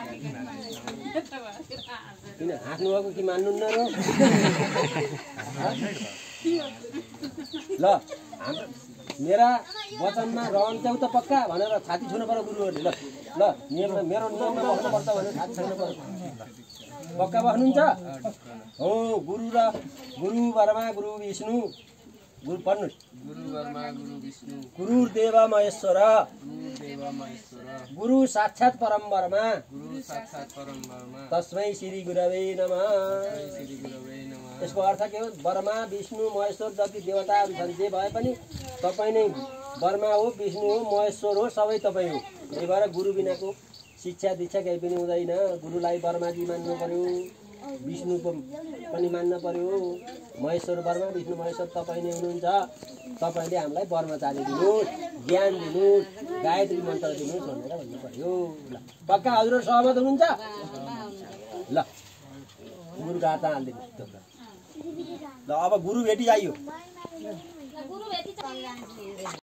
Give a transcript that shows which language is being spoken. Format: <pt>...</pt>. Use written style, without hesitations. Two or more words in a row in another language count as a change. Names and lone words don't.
<ne>किन हाँस्नु भएको कि मान्नुहुन्न र ल मेरा वचनमा रहन्छौ त पक्का भनेर छाती छुनु पर्यो गुरुहरुले ल ल नियममा मेरो नियममा बस्नुपर्छ भनेर छाती छुनु पर्यो पक्का बस्नुहुन्छ हो</ne> <sa>गुरु ब्रह्मा गुरु विष्णु गुरु पढ्नु गुरु ब्रह्मा गुरु विष्णु गुरु देव महेश्वर गुरु साक्षात् परम ब्रह्मा तस्मै श्री गुरवे नमः</sa> <ne>यसको अर्थ के हो ब्रह्मा विष्णु महेश्वर जति देवताहरू छन् जे भए पनि तपाई नै ब्रह्मा हो विष्णु हो महेश्वर हो सबै तपाई हो त्यही भएर गुरु बिनाको शिक्षा दीक्षा केही पनि हुँदैन गुरुलाई ब्रह्माजी मान्नु पर्यो विष्णु पनि मान्न पर्यो महेश्वर ब्रह्मा विष्णु महेश्वर तपाई नै हुनुहुन्छ तपाईले हामीलाई ब्रह्मचार्य दिनुस् ज्ञान दिनुस् गायत्री मन्त्र दिनुस् भनेर भन्नु पर्यो ल पक्का हजुरहरु सहमत हुनुहुन्छ ल गुरु गाता हाल्दिनु ल अब गुरु भेटी आइयो</ne>